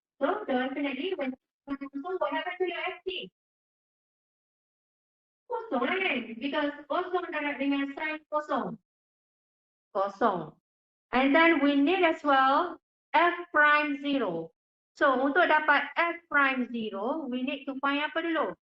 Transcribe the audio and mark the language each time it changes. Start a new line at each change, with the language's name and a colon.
English: So definitely when kosong, what happens to your Ft?
Malay: Kosong lah kan? Because kosong darab dengan sin kosong. Kosong.
English: And then we need as well F prime 0. So untuk dapat F prime 0, we need to find apa dulu?